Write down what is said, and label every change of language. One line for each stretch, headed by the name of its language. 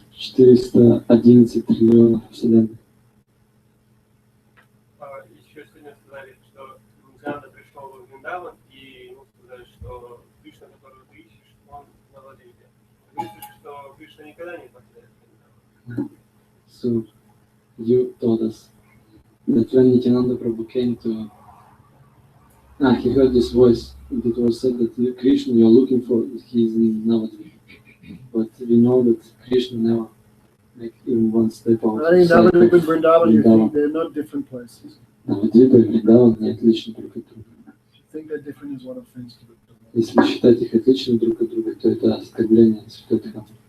Russian: 411 триллионов Вселенных. Еще сегодня сказали, что Нитянанда пришел в Вриндаван, и ему сказали, что Кришна, которого ты ищешь, он на Владимире. Говорится, что Кришна никогда не покидает Вриндаван.
English: So you told us that when Nityananda Prabhu came to, he heard this voice. It was said that Krishna you are looking for, he is in Navadvip. But we know that Krishna never, like even one step out. I think Navadvip and Vrindavan, you Vrindavan. think they're not different places.
Russian: Навадвипа и Вриндаван не отличны друг от друга.
English: If you think they're different is what offense to the Lord.
Russian: Если считать их отличными друг от друга, то это оскорбление Святой Дхаммы.